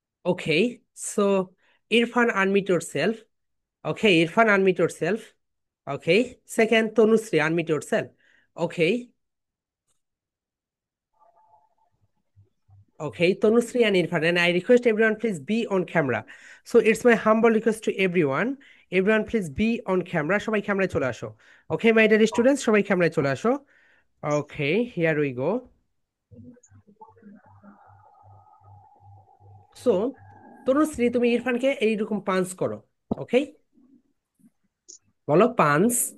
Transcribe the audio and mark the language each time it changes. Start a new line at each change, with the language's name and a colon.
English: Okay, so Irfan unmute yourself. Okay, Irfan unmute yourself. Okay, second Tanushree unmute yourself. Okay, okay, Tanushree and Irfan, and I request everyone please be on camera. So it's my humble request to everyone. Everyone please be on camera.
Bangla: সবাই ক্যামেরায় চলে আসো।
English: Okay, my dear students,
Bangla: সবাই ক্যামেরায় চলে আসো।
English: Okay, here we go.
Bangla: So, Tanushree তুমি ইরফানকে এইরকম পাঞ্চ করো। ওকে, বলো পাঞ্চ।